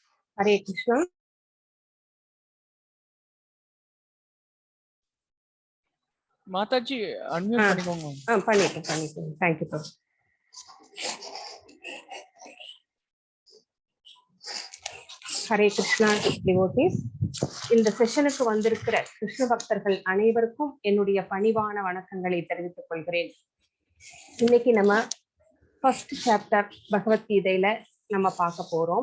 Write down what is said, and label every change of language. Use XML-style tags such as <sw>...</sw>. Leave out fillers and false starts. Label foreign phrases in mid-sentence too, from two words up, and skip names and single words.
<hi>हरे कृष्णा। माता जी</hi> <ta>अनम्यूट பண்ணிக்கோங்க. பண்ணிட்டேன்.</ta> <en>Thank you.</en> <hi>हरे कृष्णा devotees.</hi> <ta>இந்த செஷனுக்கு வந்திருக்கிற கிருஷ்ண பக்தர்கள் அனைவருக்கும் என்னுடைய பணிவான வணக்கங்களை தெரிவித்துக் கொள்கிறேன். இன்னைக்கு நம்ம</ta> <en>first chapter</en> <ta>பகவத்கீதையில நம்ம பார்க்க போறோம்.</ta>